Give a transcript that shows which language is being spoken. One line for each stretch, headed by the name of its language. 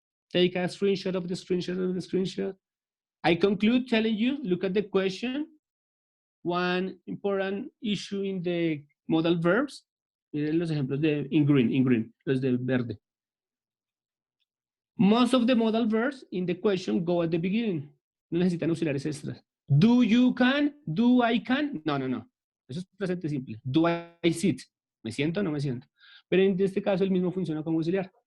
English: Take a screenshot of the screenshot. I conclude telling you, look at the question. One important issue in the modal verbs.
Spanish: Miren los ejemplos
English: in green,
Spanish: los de verde.
English: Most of the modal verbs in the question go at the beginning.
Spanish: No necesitan auxiliares extras.
English: Do you can? Do I can?
Spanish: No. Eso es presente simple.
English: Do I sit?
Spanish: ¿Me siento o no me siento? Pero en este caso el mismo funciona como auxiliar.